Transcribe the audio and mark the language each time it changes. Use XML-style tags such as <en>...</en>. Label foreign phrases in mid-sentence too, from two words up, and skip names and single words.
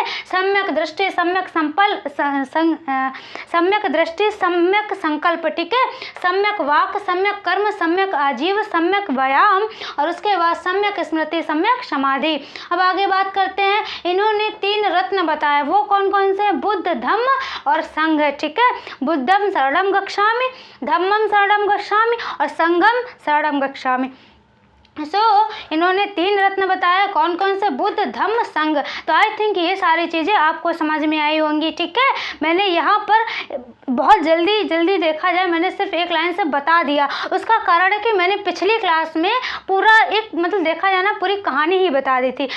<hi>सम्यक दृष्टि, सम्यक सम्यक दृष्टि, सम्यक संकल्प, ठीक है, सम्यक वाक, सम्यक कर्म, सम्यक आजीव, सम्यक व्यायाम, और उसके बाद सम्यक स्मृति, सम्यक समाधि। अब आगे बात करते हैं, इन्होंने 3 रत्न बताए वो कौन कौन से हैं? बुद्ध, धम्म और संघ है, ठीक है।</hi> <pi>बुद्धम शरणम गच्छामि, धम्मम शरणम गच्छामि और संघम शरणम गच्छामि।</pi> <hi>इन्होंने 3 रत्न बताया, कौन कौन से? बुद्ध, धम्म, संघ। तो</hi> <en>I think</en> <hi>ये सारी चीज़ें आपको समझ में आई होंगी, ठीक है। मैंने यहाँ पर बहुत जल्दी देखा जाए, मैंने सिर्फ एक लाइन से बता दिया। उसका कारण है कि मैंने पिछली क्लास में पूरा एक मतलब देखा जाए ना पूरी कहानी ही बता दी थी।</hi>